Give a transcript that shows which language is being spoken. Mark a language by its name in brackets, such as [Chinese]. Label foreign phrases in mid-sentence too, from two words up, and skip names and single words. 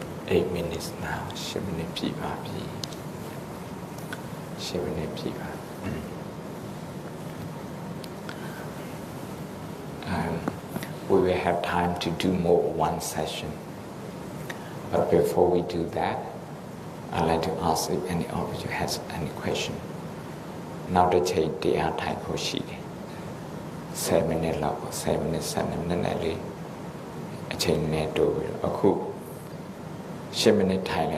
[English] 8 minutes now 7 minutes [Burmese] ပြည့်ပါပြီ [English] 7 minutes [Burmese] ပြည့်ပါ [English] we will have time to do more one session but before we do that I'd like to ask if any of you has any question now the change [Burmese] တရားထိုင်ဖို့ရှိတယ်7 minutes လောက်7 minutes 7 minutes လေး အချိန်နဲ့တိုးပြီးတော့အခု10 minutes ထိုင်လိုက်